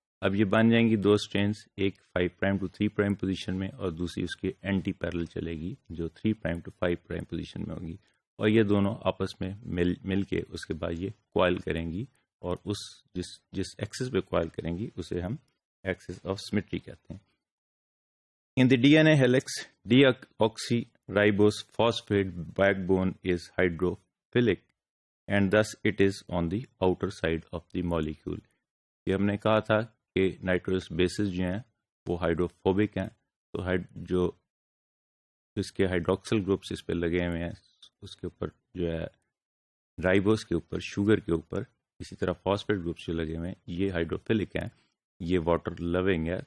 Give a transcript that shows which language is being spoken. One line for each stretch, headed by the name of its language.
Urdu: اب یہ بن جائیں گی دو اسٹرینز, ایک 5 prime to 3 prime پوزیشن میں اور دوسری اس کے اینٹی پیرل چلے گی جو 3 prime to 5 prime پوزیشن میں ہوگی, اور یہ دونوں آپس میں مل کے اس کے بعد یہ کوائل کریں گی, اور اس جس ایکسس پہ کوائل کریں گی اسے ہم ایکسس آف سیمیٹری کہتے ہیں.
English: In the DNA helix, deoxyribose phosphate backbone is hydrophilic and thus it is on the outer side of the molecule.
Urdu: یہ ہم نے کہا تھا کہ نائٹروجنس بیسز جو ہیں وہ ہائیڈروفوبک ہیں, تو جو اس کے ہائیڈروکسل گروپس اس پہ لگے ہوئے ہیں اس کے اوپر جو ہے رائبوس کے اوپر شوگر کے اوپر, اسی طرح فاسفیٹ گروپس جو لگے ہوئے ہیں یہ ہائیڈروفیلک ہیں, یہ واٹر لونگ ہے.